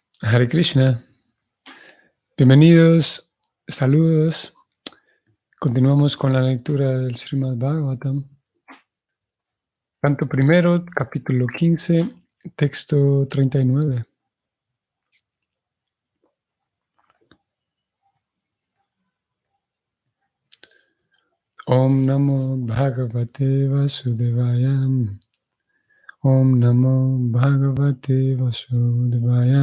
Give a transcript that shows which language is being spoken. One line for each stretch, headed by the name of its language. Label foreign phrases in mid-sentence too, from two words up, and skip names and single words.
Spanish: Hare Krishna. Bienvenidos, saludos. Continuamos con la lectura del Srimad Bhagavatam. Canto primero, capítulo 15, texto 39.
Sanskrit: Om Namo Bhagavate Vasudevaya. Om Namo Bhagavate Vasudevaya.